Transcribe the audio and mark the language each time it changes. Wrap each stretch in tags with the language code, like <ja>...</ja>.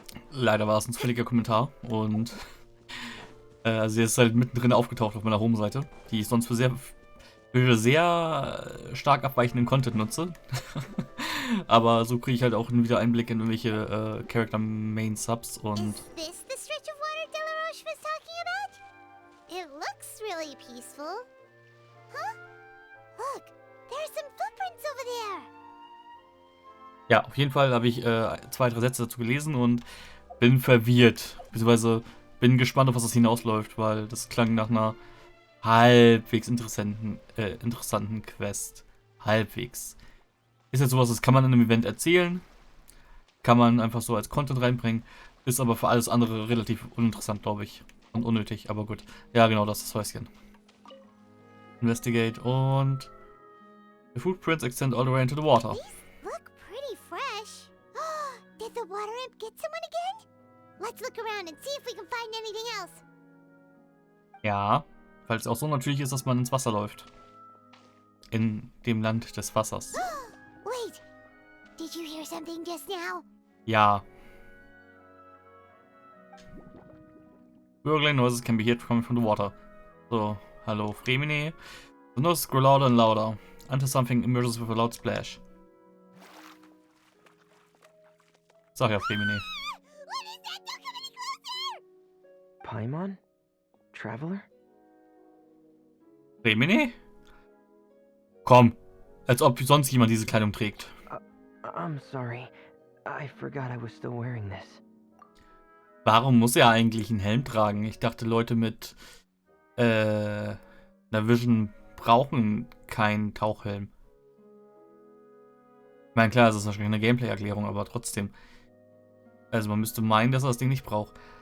<de>Leider war es ein zufälliger Kommentar und sie ist halt mittendrin aufgetaucht auf meiner Home-Seite, die ich sonst für sehr stark abweichenden Content nutze. Aber so kriege ich halt auch wieder Einblick in irgendwelche Character-Main-Subs und</de> <en>Is this the stretch of water Delaroche was talking about? It looks really peaceful. Huh? Look, there's some footprints over there.</en> <de>ja, auf jeden Fall habe ich 2, 3 Sätze dazu gelesen und bin verwirrt. Beziehungsweise bin gespannt, auf was das hinausläuft, weil das klang nach einer halbwegs interessanten Quest. Halbwegs. Ist jetzt sowas, das kann man in einem Event erzählen, kann man einfach so als Content reinbringen, ist aber für alles andere relativ uninteressant, glaube ich. Und unnötig, aber gut. Ja, genau, das ist das Häuschen.</de> <en>Investigate und the footprints extend all the way into the water. These look pretty fresh. Did the water imp get someone again? Let's look around and see if we can find anything else.</en> <de>Ja, weil es auch so natürlich ist, dass man ins Wasser läuft. In dem Land des Wassers.</de> <en>Wait, did you hear something just now?</en> <de>Ja.</de> <en>Gurgling noises can be heard coming from the water.</en> <de>So, hallo Fremine.</de> <en>The noises grow louder and louder, until something emerges with a loud splash.</en> <de>Sag ja, Fremine.</de> <en>What is that? Don't come any closer! Paimon? Traveler? Fremine?</en> <de>Komm, als ob sonst jemand diese Kleidung trägt.</de> <en>I'm sorry. I forgot I was still wearing this.</en> <de>Warum muss er eigentlich einen Helm tragen? Ich dachte, Leute mit einer Vision brauchen keinen Tauchhelm. Ich meine, klar, das ist wahrscheinlich eine Gameplay-Erklärung, aber trotzdem. Also man müsste meinen, dass er das Ding nicht braucht.</de>